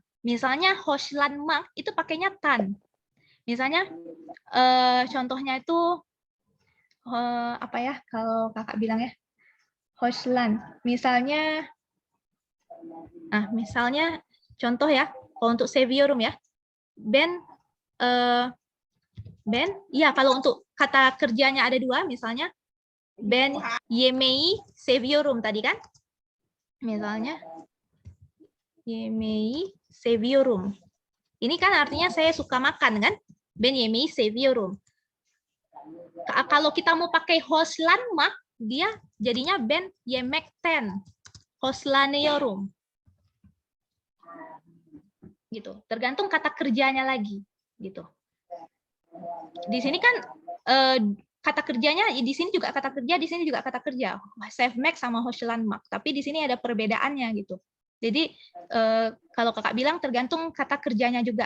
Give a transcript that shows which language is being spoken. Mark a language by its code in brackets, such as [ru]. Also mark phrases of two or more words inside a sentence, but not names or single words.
[id] Misalnya [tr] hoshlan mak [id] itu pakainya tan. Misalnya contohnya itu apa ya kalau kakak bilang ya, hoshlan. Misalnya contoh ya, kalau untuk seviyorum ya, ben ya kalau untuk kata kerjanya ada dua, misalnya [tr] ben yemeği seviyorum [id] tadi kan, misalnya [tr] yemeği seviyorum. [id] Ini kan artinya saya suka makan kan, [tr] ben yemeği seviyorum. [id] Kalau kita mau pakai hoşlanmak, dia jadinya [tr] ben yemekten hoşlanıyorum. [id] Gitu. Tergantung kata kerjanya lagi, gitu. Di sini kan kata kerjanya di sini juga kata kerja, di sini juga kata kerja. Sevmek sama hoşlanmak, tapi di sini ada perbedaannya gitu. Jadi kalau kakak bilang tergantung kata kerjanya juga.